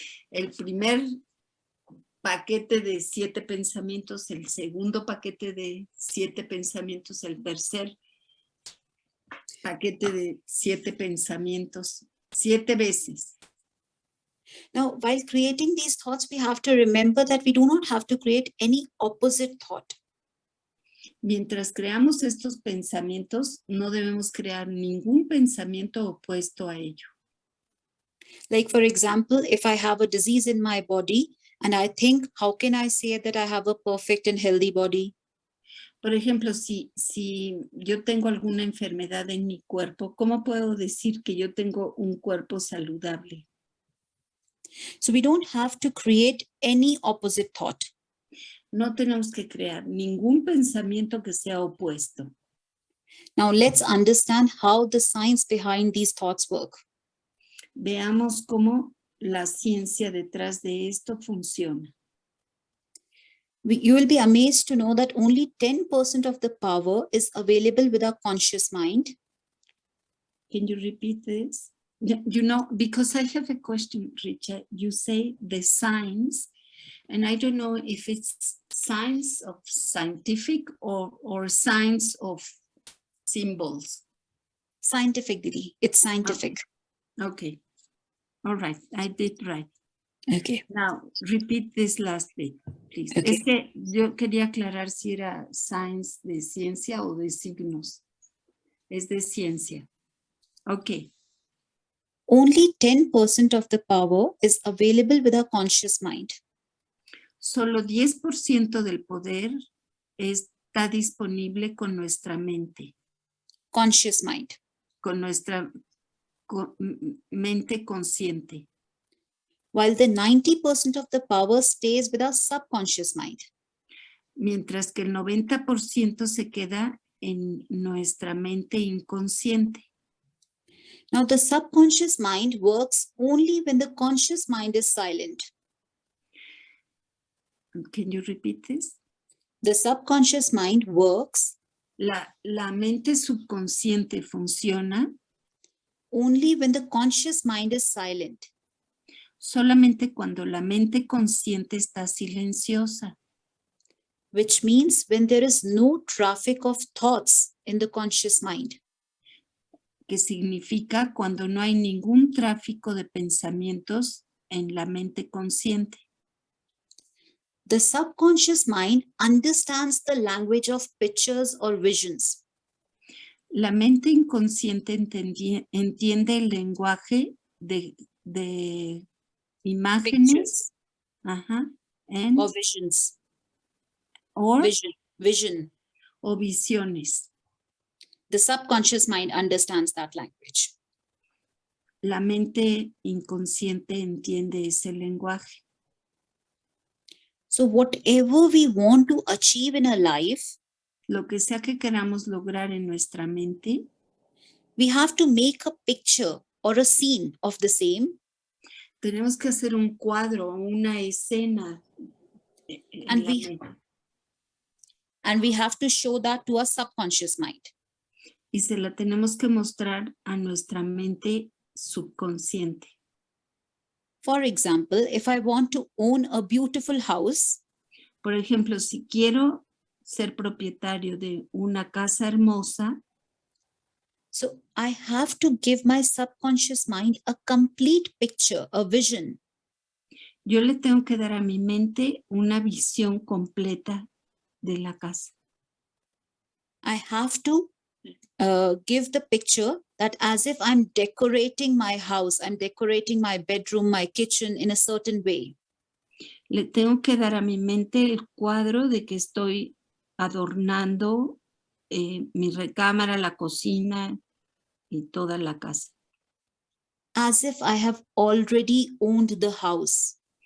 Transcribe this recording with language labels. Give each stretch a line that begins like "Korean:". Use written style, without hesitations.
Spanish: El primer paquete de 7 pensamientos, el segundo paquete de 7 pensamientos, el tercer paquete de 7 pensamientos, 7 veces.
English: Now, while creating these thoughts, we have to remember that we do not have to create any opposite thought.
Spanish: Mientras creamos estos pensamientos, no debemos crear ningún pensamiento opuesto a ello.
English: Like, for example, if I have a disease in my body and I think, how can I say that I have a perfect and healthy body?
Spanish: Por ejemplo, si yo tengo alguna enfermedad en mi cuerpo, ¿cómo puedo decir que yo tengo un cuerpo saludable?
English: So we don't have to create any opposite thought.
Spanish: No tenemos que crear ningún pensamiento que sea opuesto.
English: Now let's understand how the science behind these thoughts work.
Spanish: Veamos cómo la ciencia detrás de esto funciona.
English: You will be amazed to know that only 10% of the power is available with our conscious mind. Can you repeat this? You know, because I have a question, Richard. You say the science, and I don't know if it's science of scientific or science of symbols. Scientific, Didi. It's scientific. Okay. All right. I did right. Okay. Now, repeat this last bit, please. Okay.
Spanish: Es que yo quería aclarar si era science de ciencia o de signos. Es de ciencia. Ok.
English: Only 10% of the power is available with our conscious mind.
Spanish: Solo 10% del poder está disponible con nuestra mente,
English: Conscious mind.
Spanish: con nuestra mente consciente.
English: While the 90% of the power stays with our subconscious mind.
Spanish: Mientras que el 90% se queda en nuestra mente inconsciente.
English: Now, the subconscious mind works only when the conscious mind is silent. Can you repeat this? The subconscious mind works La mente subconsciente funciona only when the conscious mind is silent. solamente cuando la mente consciente está silenciosa, Which means when there is no traffic of thoughts in the conscious mind. que significa cuando no hay ningún tráfico de pensamientos en la mente consciente. The subconscious mind understands the language of pictures or visions.
Spanish: La mente inconsciente entiende el lenguaje de imágenes,
English: Pictures and, or visions. or, Vision.
Spanish: o visiones.
English: The subconscious mind understands that language.
Spanish: La mente inconsciente entiende ese lenguaje.
English: So whatever we want to achieve in our life,
Spanish: Lo que sea que queramos lograr en nuestra mente,
English: we have to make a picture or a scene of the same.
Spanish: tenemos que hacer un cuadro, una escena.
English: And we have to show that to our subconscious mind.
Spanish: Y se la tenemos que mostrar a nuestra mente subconsciente.
English: For example, if I want to own a beautiful house,
Spanish: por ejemplo, si quiero ser propietario de una casa hermosa,
English: so I have to give my subconscious mind a complete picture, a vision.
Spanish: Yo le tengo que dar a mi mente una visión completa de la casa.
English: I have to give the picture that as if I'm decorating my house, I'm decorating my bedroom, my kitchen in a certain way.
Spanish: Le tengo que dar a mi mente el cuadro de que estoy adornando mi recámara, la cocina y toda la casa.
English: As if I have already owned the house.